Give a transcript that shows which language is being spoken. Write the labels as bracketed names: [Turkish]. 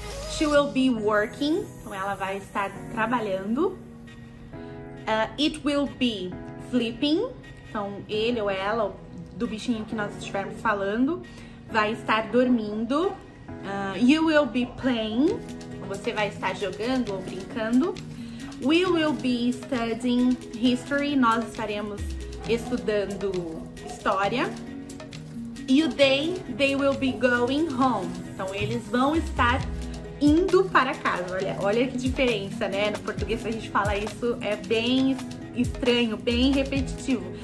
[English] She will be working. [Portuguese] Então, ela vai estar trabalhando. [English] It will be sleeping. [Portuguese] Então, ele ou ela, do bichinho que nós estivermos falando, vai estar dormindo. [English] You will be playing. [Portuguese] Você vai estar jogando ou brincando. [English] We will be studying history. [Portuguese] Nós estaremos estudando história. [English] E o they will be going home. [Portuguese] Então, eles vão estar indo para casa. Olha que diferença, né? No português, se a gente fala isso, é bem estranho, bem repetitivo.